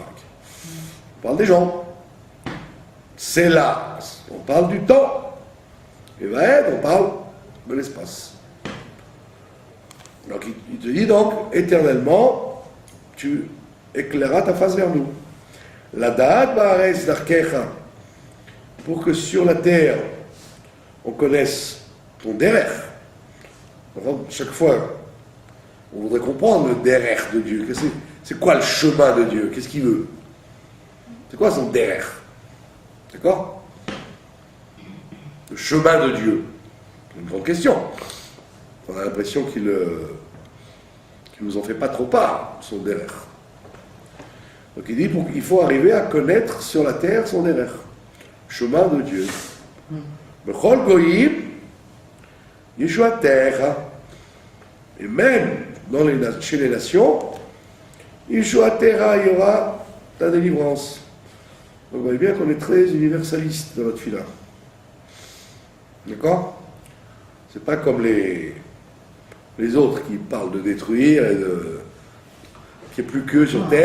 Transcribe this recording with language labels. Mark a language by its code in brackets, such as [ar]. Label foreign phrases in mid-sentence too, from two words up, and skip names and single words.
[fr] On parle des gens. C'est là, on parle du temps. Et Vaed, on parle de l'espace. Donc il te dit donc, éternellement, tu éclairas ta face vers nous. [he] לדעת בארץ דרכך, [fr] pour que sur la terre, on connaisse ton derech. Chaque fois, on voudrait comprendre le derech de Dieu. C'est quoi le chemin de Dieu? Qu'est-ce qu'il veut? C'est quoi son derech? D'accord? Le chemin de Dieu. C'est une grande question. On a l'impression qu'il nous en fait pas trop part, son derech. Donc il dit qu'il faut arriver à connaître sur la terre son derech. Chemin de Dieu. [he] בכל גויים ישועה terre. [fr] Et même chez les nations, [he] ישועה טרה, [fr] il y aura ta délivrance. Donc vous voyez bien qu'on est très universaliste dans notre fila. D'accord? C'est pas comme les autres qui parlent de détruire et qu'il n'y ait plus qu'eux sur terre.